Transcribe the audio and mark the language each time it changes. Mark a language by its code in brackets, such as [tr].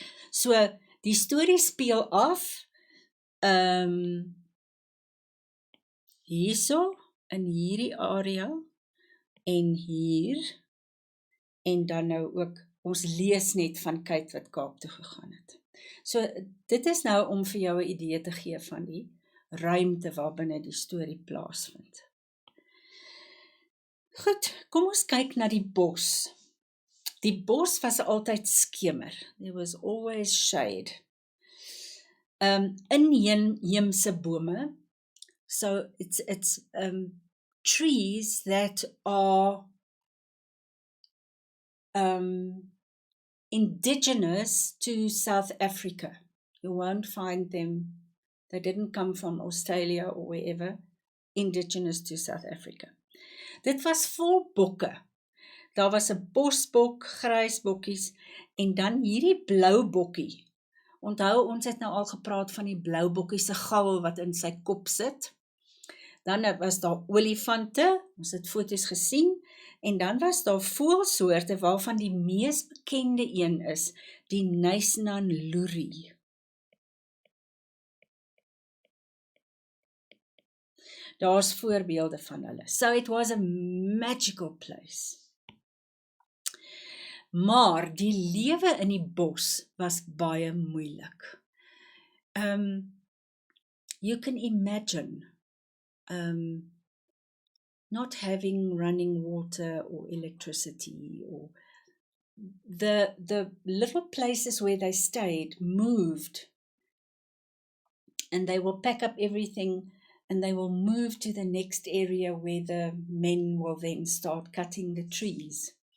[af] So, die storie speel af, hierso, in hierdie area, en hier, en dan nou ook, ons lees net van Kate wat Kaap toe gegaan het. So, dit is nou om vir jou 'n idee te gee van die ruimte waarbinne die storie plaasvind. Goed, kom ons kyk na die bos. Die bos was altyd skemer. [en] There was always shade. [af] Inheemse bome. [en] So it's trees that are indigenous to South Africa. You won't find them, they didn't come from Australia or wherever, indigenous to South Africa. [af] Dit was vol bokke. Daar was 'n bosbok, grysbokkies, en dan hierdie blou bokkie. Onthou, ons het nou al gepraat van die blou bokkie se gaul wat in sy kop sit. Dan was daar olifante, ons het foto's gesien, en dan was daar voëlsoorte waarvan die mees bekende een is, die Knysna lorie. Daar's voorbeelde van hulle. [en] So it was a magical place. [af] Maar die lewe in die bos was baie moeilik. [en] You can imagine not having running water or electricity, or the little places where they stayed moved, and they will pack up everything and they will move to the next area where the men will then start cutting the trees.